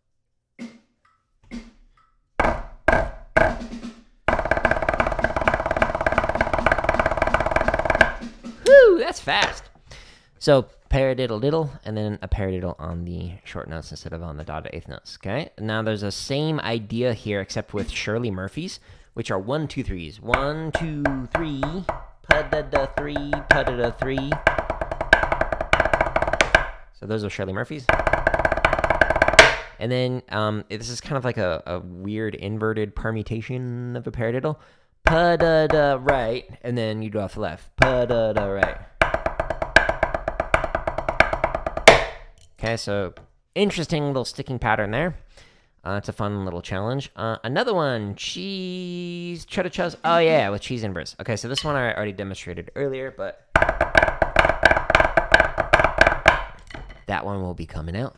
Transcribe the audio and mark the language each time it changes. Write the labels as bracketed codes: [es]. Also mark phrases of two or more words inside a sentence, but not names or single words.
[en] Whew, that's fast. So paradiddle diddle, and then a paradiddle on the short notes instead of on the dotted eighth notes. Okay. Now there's the same idea here, except with Shirley Murphy's, which are 1, 2, 3s. 1, 2, 3, pa-da-da 3, pa-da-da 3. So those are Shirley Murphy's. And then this is kind of like a weird inverted permutation of a paradiddle. Pa-da-da right, and then you do off the left. Pa-da-da right. Okay, so interesting little sticking pattern there. It's a fun little challenge. Another one, cheese, cheddar chuz. Oh yeah, with cheese inverse. Okay, so this one I already demonstrated earlier, but that one will be coming out.